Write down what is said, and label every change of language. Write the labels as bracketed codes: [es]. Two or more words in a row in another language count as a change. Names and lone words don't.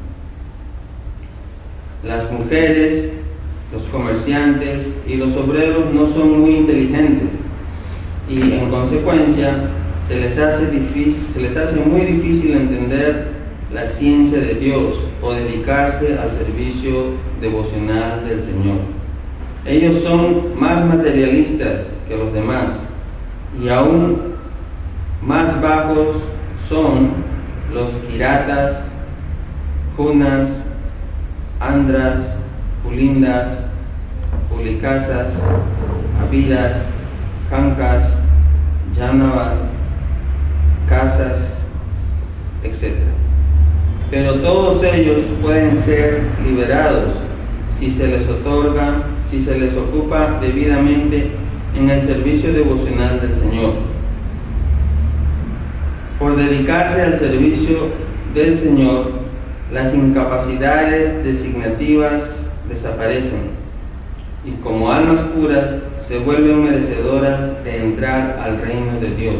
[es] Las mujeres, los comerciantes y los obreros no son muy inteligentes y en consecuencia se les hace muy difícil entender la ciencia de Dios o dedicarse al servicio devocional del Señor. Ellos son más materialistas que los demás y aún Más bajos son los kiratas, junas, andras, pulindas, pulikasas, aviras, kankas, llanavas, casas, etc. Pero todos ellos pueden ser liberados si se les otorga, si se les ocupa debidamente en el servicio devocional del Señor. Por dedicarse al servicio del Señor, las incapacidades designativas desaparecen y como almas puras se vuelven merecedoras de entrar al reino de Dios.